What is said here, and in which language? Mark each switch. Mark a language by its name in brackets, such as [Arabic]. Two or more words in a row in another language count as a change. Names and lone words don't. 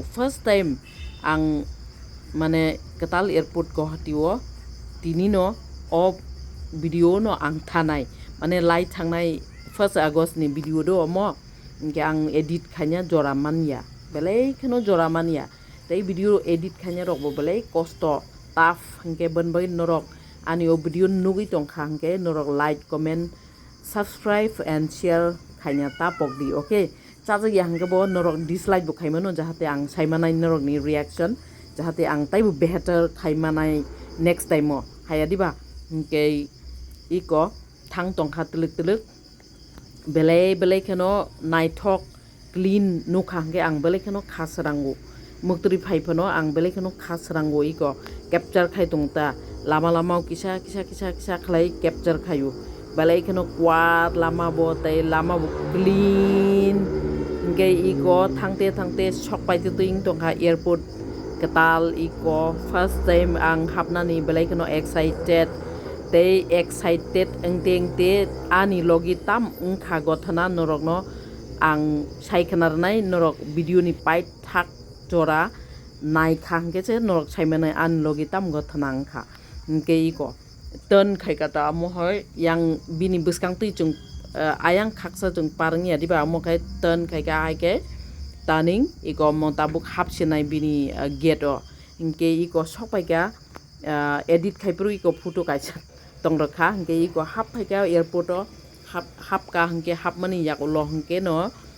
[English] first time [Kok Borok] ang mane ketal airport Guwahati o tini no o video no ang thanai mane lai thangnai 1 August ni video do mo ke ang edit khanya joramania belai khano joramania tei video edit khanya rok bo belai kosto tough hangke bonbai norok ani o video nugi tong khangke norok [English] like comment subscribe and share [Kok Borok] khanya tapok di okay chaja yang ke bo norok dislike bo khaimano jahate ang saimanai norok ni reaction jahate ang tai bo better khaimanai [English] next time [Kok Borok] mo haya diba ke iko thang tongkha tuluk belai khano naithok clean nukhangke ang belai khano khasrango mukturi phaipano ang belai khano khasrango iko capture khai tongta lama kisa khlai capture khayu belai khano kwat lama bo tai lama bo clean nge iko thangte sok pai tuing tongkha airport ketal iko [English] first time [Kok Borok] ang hapnani belai khano [English] excited they excited [Kok Borok] engte ani logi tam ungkha gothana norok no ang saikhanarnai norok video ni pai thak jora nai khangke che norok saimanai an logi tam gothana angkha ke iko turn khaikata amohoi yang bini buskang tui chung ayang khaksa chung parngi adiba amokai turn khaika aike taning iko montabuk hapsinai bini gate o inke iko sokpaika edit khaipru iko photo kaisa tongrakha inke iko hap phaika airport o hap ka inke hap mani yak ulo inke no